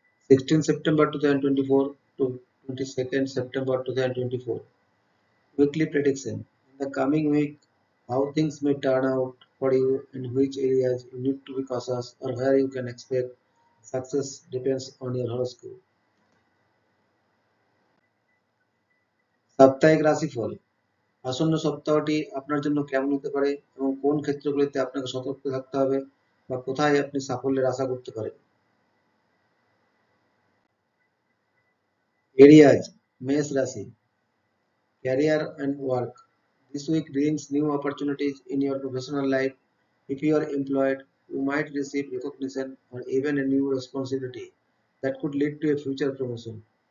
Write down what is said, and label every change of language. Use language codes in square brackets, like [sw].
[en] 16 September 2024 to 22nd September 2024. Weekly prediction. In the coming week, how things may turn out for you and which areas you need to be cautious or where you can expect success depends on your horoscope. [bn] সাপ্তাহিক রাশিফল আসন্ন সপ্তাহটি আপনার জন্য কেমন হতে পারে এবং কোন ক্ষেত্রগুলিতে আপনাকে সতর্ক থাকতে হবে বা কোথায় আপনি সাফল্যের আশা করতে পারেন। [en] Aries [bn] মেষ রাশি [en] career and work. This week brings new opportunities in your professional life. If you are employed, you might receive recognition or even a new responsibility that could lead to a future promotion.